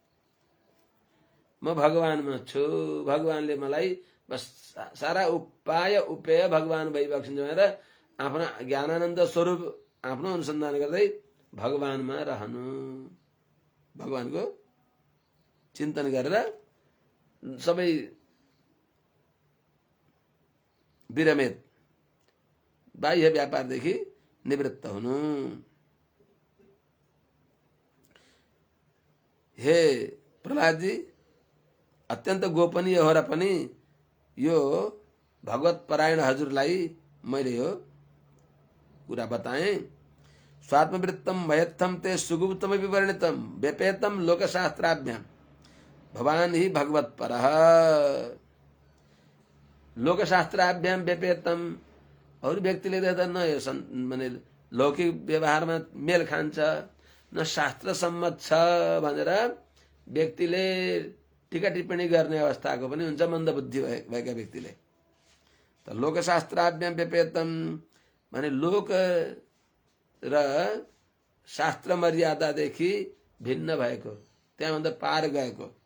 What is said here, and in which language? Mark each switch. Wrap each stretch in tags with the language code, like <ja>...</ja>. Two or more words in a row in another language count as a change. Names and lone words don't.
<ne>म भगवानमा छु, भगवानले मलाई बस सारा उपाय उपेय भगवान भइबक्सिन्छ भनेर आफ्नो ज्ञानानन्द स्वरूप आफ्नो अनुसन्धान गर्दै भगवानमा रहनु, भगवानको चिन्तन गरेर सबै विरमेत बाह्य व्यापारदेखि निवृत्त हुनु। हे प्रहलादजी, अत्यन्त गोपनीय हो र पनि यो भगवत परायण हजुरलाई मैले यो कुरा बताएँ।</ne> <sa>स्वात्मवृत्तम भयत्थम ते सुगुप्तम विवर्णितम व्यपेतम लोकशास्त्राभ्याम भवान ही भगवत परः। लोकशास्त्राभ्याम व्यपेतम,</sa> <ne>अरू व्यक्तिले देख्दा न यो माने लौकिक व्यवहारमा मेल खान्छ न शास्त्र सम्मत छ भनेर व्यक्तिले टीका टिप्पणी गर्ने अवस्थाको पनि हुन्छ मन्दबुद्धि भएका व्यक्तिले। त</ne> <sa>लोकशास्त्राभ्याम व्यपेतम</sa> <ne>माने लोक र शास्त्र मर्यादादेखि भिन्न भएको, त्यहाँभन्दा पार गएको।</ne>